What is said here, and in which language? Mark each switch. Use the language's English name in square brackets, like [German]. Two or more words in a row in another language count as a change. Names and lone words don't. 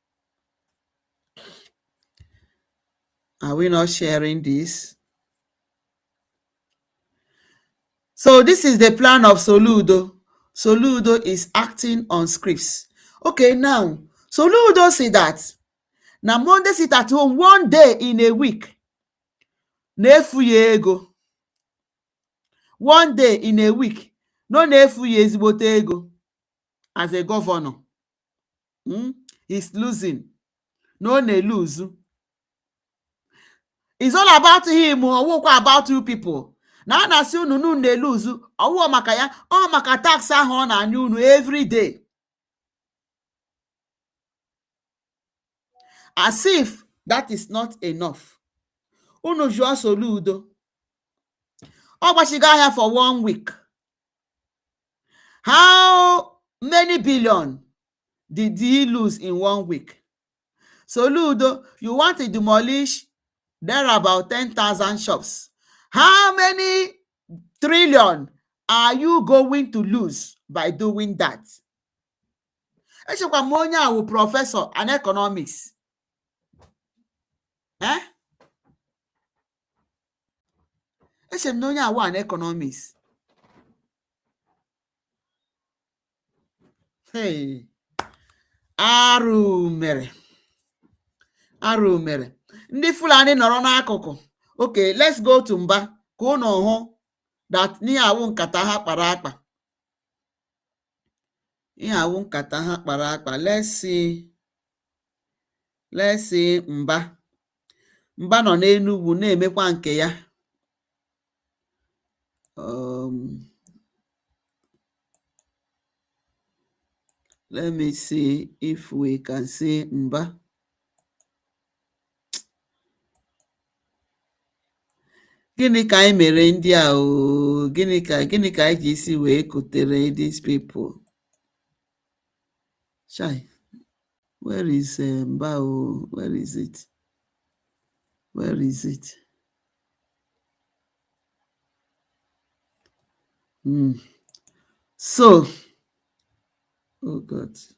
[English] Are we not sharing this? So this is the plan of Soludo. Soludo is acting on scripts. Okay, now, Soludo say that na Monday sit at home 1 day in a week. [Igbo] Na-efuye ego. [English] 1 day in a week. [Igbo] No na-efuye ezigbote ego. [English] As a governor. He's losing. [Igbo] No na-lose. [English] It's all about him or about you people. [Igbo] Na na-asị unu na-lose. Ọwụ maka ya, ọ maka tax ahụ ọ na-anya unu [English] every day. As if that is not enough. [Igbo] Unu jụọ Soludo. Ọ gbachigo ahịa [English] for 1 week. How many billion did he lose in 1 week? Soludo, you want to demolish there are about 10,000 shops. How many trillion are you going to lose by doing that? [Igbo] Echekwa m onye a wụ prọfesọ [English] an economics. [Igbo] Eche m na onye a wụ [English] an economics. [Igbo] Hey, arụ mere. Ndị Fulani nọrọ n'akụkụ. [English] Okay, let's go to Mba [Igbo] ka unu hụ that n'ihe awụ nkata ha kpara akpa. Ihe awụ nkata ha kpara akpa. [English] Let's see Mba. [Igbo] Mba nọ n'Enugu na-emekwa nke ya. [English] Let me see if we can see Mba. [Igbo] Gịnị ka anyị mere ndị a o? Gịnị ka anyị ji isi wee kutere [English] these people? Chai, where is Mba o? Where is it? Where is it? So, oh God.